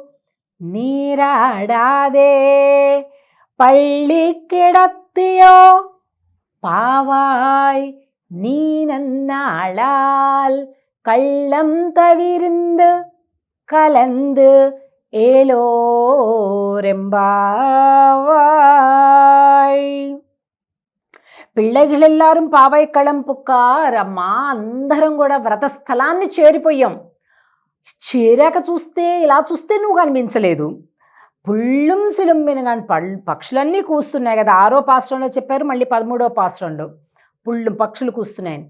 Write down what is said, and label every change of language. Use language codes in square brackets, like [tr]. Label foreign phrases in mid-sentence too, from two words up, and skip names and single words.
[ta] நீராடாதே பள்ளி கிடத்தியோ பாவாய் நீ நன்னாளால் கள்ளம் தவிர்ந்து கலந்து ஏலோரெம்பாவாய். பிள்ளைகள் எல்லாரும் பாவை களம் புக்கார். [te] అమ్మా, అందరం కూడా వ్రతస్థలాన్ని చేరిపోయాం. చేరాక చూస్తే, ఇలా చూస్తే నువ్వు కనిపించలేదు. [ta] புள்ளும் சிலம்பின [te] కానీ పక్షులన్నీ కూస్తున్నాయి కదా, 6వ పాశ్రంలో చెప్పారు, మళ్ళీ 13వ పాశ్రంలో పుళ్ళు పక్షులు కూస్తున్నాయని.